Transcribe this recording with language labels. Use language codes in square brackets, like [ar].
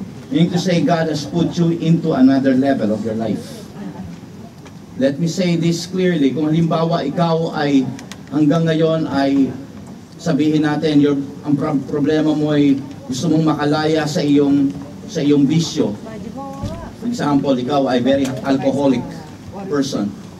[en] Meaning to say, God has put you into another level of your life. Let me say this clearly. [tl] Kung halimbawa ikaw ay hanggang ngayon ay sabihin natin ang problema mo ay gusto mong makalaya sa iyong bisyo. For example, ikaw ay very alcoholic person.